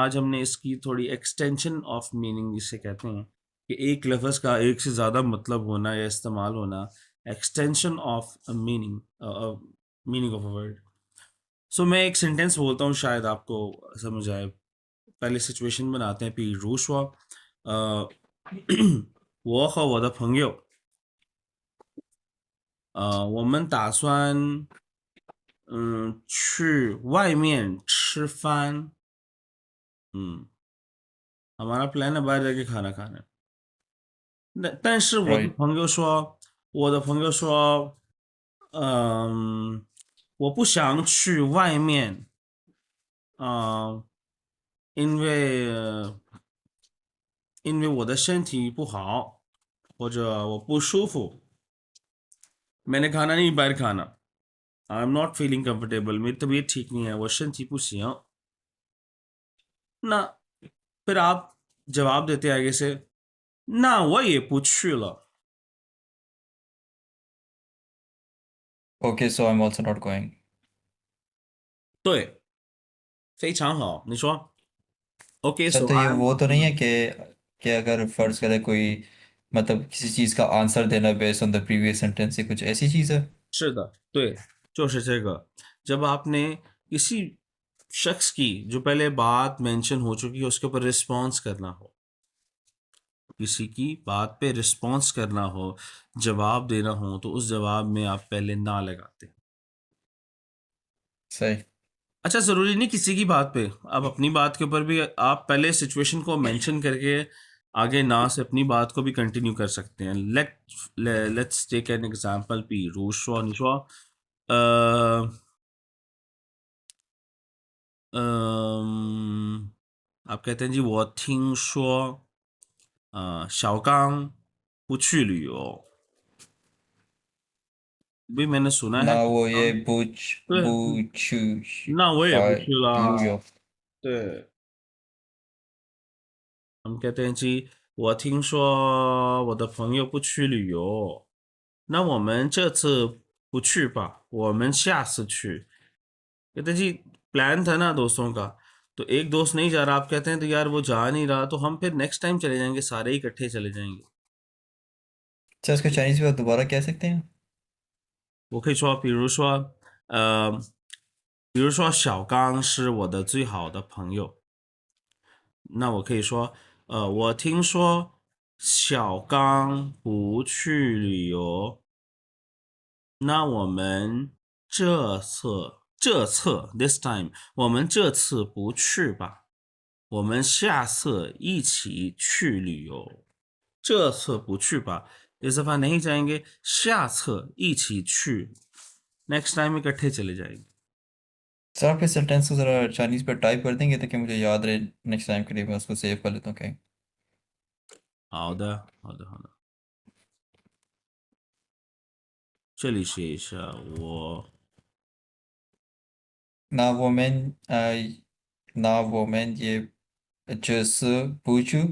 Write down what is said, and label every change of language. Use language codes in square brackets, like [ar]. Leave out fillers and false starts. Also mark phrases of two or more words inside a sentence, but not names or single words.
[hi] आज हमने इसकी थोड़ी [en] extension of meaning [hi] जिसे कहते हैं कि एक लफ्ज़ का एक से ज़्यादा मतलब होना या इस्तेमाल होना। [en] extension of meaning meaning of a word. [hi] सो मैं एक सेंटेंस बोलता हूँ शायद आपको समझ आए। पहले सिचुएशन बनाते हैं [zh] 比如说我和我的朋友我们打算去外面吃饭。 [hi] 嗯 हमारा प्लान है बाहर जाके खाना खाना। [zh] 但是我的 [en] राइट। [zh] 朋友说，我的朋友说，我不想去外面，因为因为我的身体不好，或者我不舒服。 [hi] मैंने खाना नहीं बाहर खाना। [en] I am not feeling comfortable [hi] मेरी तबीयत ठीक नहीं है वो [zh] 身体不行那 [hi] फिर आप जवाब देते आगे से ना [zh] 我也不去了。 [en] okay, so I am also not going. [zh] 对，非常好。你说 OK [hi] सर [en] so [hi] तो ये [en] I am [hi] वो तो [en] also [hi] नहीं है [en] not। [hi] कि अगर फर्ज करे कोई मतलब किसी चीज का आंसर देना [en] based on the previous sentence [hi] से, कुछ ऐसी चीज है। [zh] 是的，对，就是这个。 [hi] जब आपने किसी शख्स की जो पहले बात मेंशन हो चुकी है उसके ऊपर रिस्पॉन्स करना हो, किसी की बात पे रिस्पॉन्स करना हो, जवाब देना हो, तो उस जवाब में आप पहले ना लगाते। सही। अच्छा, ज़रूरी नहीं किसी की बात पे, आप अपनी बात के ऊपर भी आप पहले सिचुएशन को मेंशन करके आगे ना से अपनी बात को भी कंटिन्यू कर सकते हैं। [en] let's take an example. [zh] 比如说你说 [hi] आप कहते हैं जी [zh] 我听说小刚不去旅游。 [hi] भी मैंने सुना है ना कि वो ये हाँ, पूछ [zh] 对， [hi] पूछू [zh] 那我也不去了。 लुयो। 对， [hi] हम कहते हैं जी [zh] 我听说我的朋友不去旅游，那我们这次不去吧，我们下次去। [hi] कहते हैं जी प्लान था ना दोस्तों का, तो एक दोस्त नहीं जा रहा, आप कहते हैं तो यार वो जा नहीं रहा, तो हम फिर [en] next time [hi] चले जाएंगे, सारे ही इकट्ठे चले जाएंगे। अच्छा, इसको चाइनीज में दोबारा कह सकते हैं। [zh] 我可以说，比如说小刚是我的最好的朋友，那我可以说，我听说小刚不去旅游，那我们这次 [en] this time [zh] 我们这次不去吧，我们下次一起去旅游。这次不去吧 [hi] इस दफा नहीं जाएंगे, [zh] 下次一起去 [en] next time [hi] इकट्ठे चले जाएंगे। सर आप इस सेंटेंस को जरा चाइनीज पर टाइप कर देंगे ताकि मुझे याद रहे, [en] next time [hi] के लिए मैं उसको सेव कर लेता हूँ कहीं। [zh] 好的，好的，好的，这里写一下我。那我们那我们也这次不去。